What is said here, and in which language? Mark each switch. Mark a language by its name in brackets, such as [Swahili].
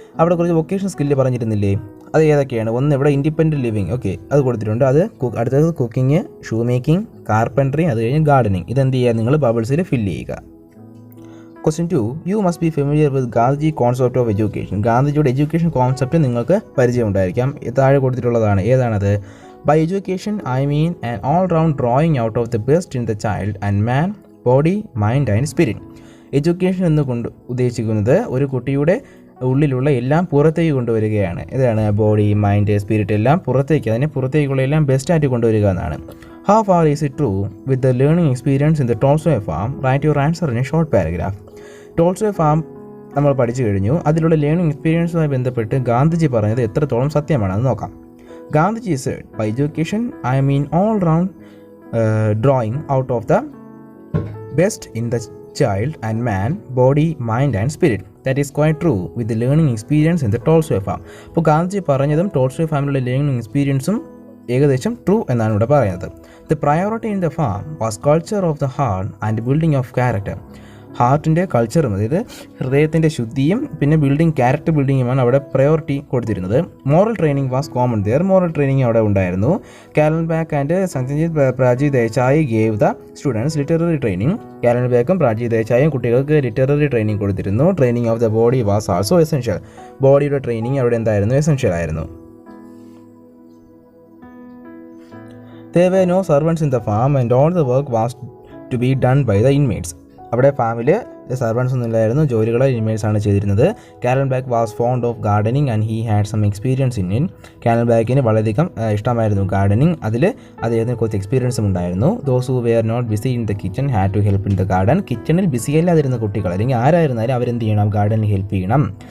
[Malayalam] അവിടെ കുറച്ച് vocational skill പറഞ്ഞിരുന്നില്ലേ? അത് ഏതൊക്കെയാണ്? ഒന്ന് ഇവിടെ ഇൻഡിപെൻഡൻറ്റ് ലിവിങ്, ഓക്കെ, അത് കൊടുത്തിട്ടുണ്ട്. അത് അടുത്തത് കുക്കിംഗ്, ഷൂ മേക്കിംഗ്, കാർപ്പൻട്രി, അത് കഴിഞ്ഞ് ഗാർഡനിങ്. ഇതെന്ത് ചെയ്യുക? നിങ്ങൾ ബബിൾസിൽ ഫില്ല് ചെയ്യുക. [English] Question 2, you must be familiar with Gandhiji concept of education. [Malayalam] ഗാന്ധിജിയുടെ എഡ്യൂക്കേഷൻ കോൺസെപ്റ്റ് നിങ്ങൾക്ക് പരിചയമുണ്ടായിരിക്കാം. താഴെ കൊടുത്തിട്ടുള്ളതാണ്. ഏതാണത്? [English] By education, I mean an all-round drawing out of the best in the child and man, body, mind and spirit. [Malayalam] Education എന്നുകൊണ്ട് ഉദ്ദേശിക്കുന്നത് ഒരു കുട്ടിയുടെ ഉള്ളിലുള്ള എല്ലാം പുറത്തേക്ക് കൊണ്ടുവരികയാണ്. ഇതാണ് ബോഡി, മൈൻഡ്, സ്പിരിറ്റ് എല്ലാം പുറത്തേക്ക്, അതിനെ പുറത്തേക്കുള്ള എല്ലാം ബെസ്റ്റായിട്ട് കൊണ്ടുവരിക എന്നാണ്. [English] How far is it true with the learning experience in the Tolstoy farm? Write your answer in a short paragraph. [Malayalam] Tolstoy farm നമ്മൾ പഠിച്ചു കഴിഞ്ഞു. അതിലുള്ള ലേണിംഗ് എക്സ്പീരിയൻസുമായി ബന്ധപ്പെട്ട് ഗാന്ധിജി പറഞ്ഞത് എത്രത്തോളം സത്യമാണെന്ന് നോക്കാം. [English] Gandhiji said, by education, I mean all-round drawing out of the best in the child and man, body, mind and spirit. That is quite true with the learning experience in the Tolstoy farm. [Malayalam] അപ്പോൾ ഗാന്ധിജി പറഞ്ഞതും Tolstoy ഫാമിലുള്ള learning എക്സ്പീരിയൻസും ഏകദേശം true എന്നാണ് ഇവിടെ പറയുന്നത്. [English] The priority in the farm was culture of the heart and building of character. [Malayalam] ഹാർട്ടിൻ്റെ കൾച്ചറും, അതായത് ഹൃദയത്തിൻ്റെ ശുദ്ധിയും പിന്നെ ക്യാരക്ടർ ബിൽഡിങ്ങുമാണ് അവിടെ പ്രയോറിറ്റി കൊടുത്തിരുന്നത്. [English] Moral training was common there. [Malayalam] Moral training അവിടെ ഉണ്ടായിരുന്നു. [English] Kallenbach and Sanjeet Pragji Desai gave the students literary training. [Malayalam] കാലൻ ബാക്കും പ്രാജി ദേശായും കുട്ടികൾക്ക് ലിറ്റററി ട്രെയിനിങ് കൊടുത്തിരുന്നു. [English] Training of the body was also essential. [Malayalam] ബോഡിയുടെ ട്രെയിനിങ് അവിടെ എന്തായിരുന്നു? എസെൻഷ്യൽ ആയിരുന്നു. [English] There were no servants in the farm and all the work was to be done by the inmates. [Malayalam] അവിടെ ഫാമിൽ സർവൻസ് ഒന്നും ഇല്ലായിരുന്നു, ജോലികൾ ഇൻമേറ്റ്സ് ആണ് ചെയ്തിരുന്നത്. [English] Kallenbach was fond of gardening and he had some experience in in. [Malayalam] കാലൻ ബാക്കിന് വളരെയധികം ഇഷ്ടമായിരുന്നു ഗാർഡനിങ്, അതിൽ അദ്ദേഹത്തിന് കുറച്ച് എക്സ്പീരിയൻസും ഉണ്ടായിരുന്നു. Those who were not BC in the kitchen had to help in the garden. കിച്ചണിൽ ബിസി അല്ലാതിരുന്ന കുട്ടികൾ അല്ലെങ്കിൽ ആരായിരുന്നാലും അവരെന്ത് ചെയ്യണം? ഗാർഡനിൽ ഹെൽപ്പ് ചെയ്യണം.